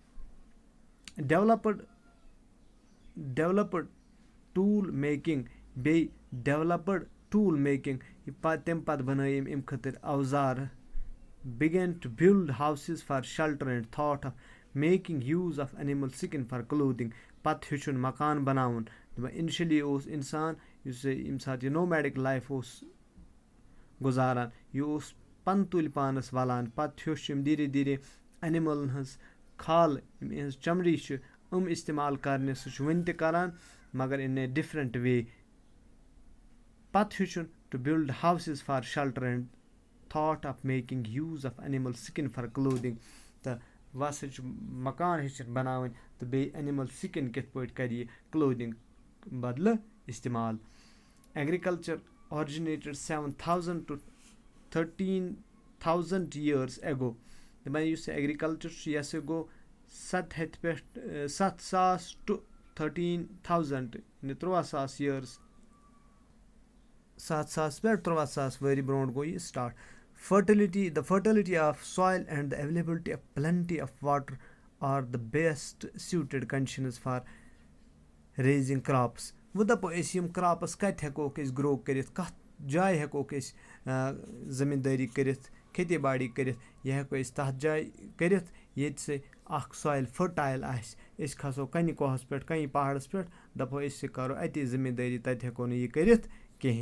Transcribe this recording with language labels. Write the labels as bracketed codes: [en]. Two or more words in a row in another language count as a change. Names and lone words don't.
[en] developed tool making [ks] بیٚیہِ [en] developed tool making [ks] تَمہِ پَتہٕ بَنٲے یِم اَمہِ خٲطرٕ اَوزار. [en] began to build houses for shelter and thought of making use of animal skin for clothing. [ks] پَتہٕ ہیوٚچھُن مکان بَناوُن. اِنشلی اوس اِنسان یُس ییٚمہِ ساتہٕ یہِ [en] nomadic life [ks] اوس گُزاران یہِ اوس پَنہٕ تُلۍ پانَس وَلان. پَتہٕ ہیوٚچھ یِم دھیٖرے دھیٖرے اَنِمٕلَن ہٕنٛز کھال یِم یِہٕنٛز چمڑی چھِ اِستعمال کَرنہِ سُہ چھُ وٕنہِ تہِ کَران مگر [en] in a different way. [ks] پَتہٕ ہیوٚچھُن [en] to build houses for shelter and thought of making use of animal skin for clothing. [ks] تہٕ وۄنۍ ہسا چھُ مکان ہیٚچھِنۍ بَناوٕنۍ تہٕ بیٚیہِ [en] animal skin [ks] کِتھ پٲٹھۍ کَرِ یہِ کٕلوتھِنٛگ بدلہٕ اِستعمال. [en] agriculture originated 7,000 to 13,000 years ago. [ks] دَپان یُس ایٚگرِکَلچَر چھُ یہِ ہسا گوٚو 7,000 to 13,000 یعنی 13,000 years 7,000 پٮ۪ٹھ 13,000 ؤری برونٛٹھ گوٚو یہِ سٹاٹ. [en] The fertility of soil and the availability of plenty of water are the best suited conditions for raising crops. [ks] وۄنۍ دَپو أسۍ یِم کرٛاپٕس کَتہِ ہٮ۪کوکھ أسۍ گرٛو کٔرِتھ کَتھ جایہِ ہٮ۪کوکھ أسۍ زٔمیٖندٲری کٔرِتھ کھیتی باڑی کٔرِتھ. یہِ ہٮ۪کو أسۍ تَتھ جایہِ کٔرِتھ ییٚتہِ سُہ اَکھ [en] soil fertile [ks] آسہِ. أسۍ کھسو کَنہِ کوہَس پٮ۪ٹھ کَنہِ پہاڑَس پٮ۪ٹھ دَپو أسۍ کَرو اَتی زٔمیٖندٲری تَتہِ ہٮ۪کو نہٕ یہِ کٔرِتھ کِہیٖنۍ.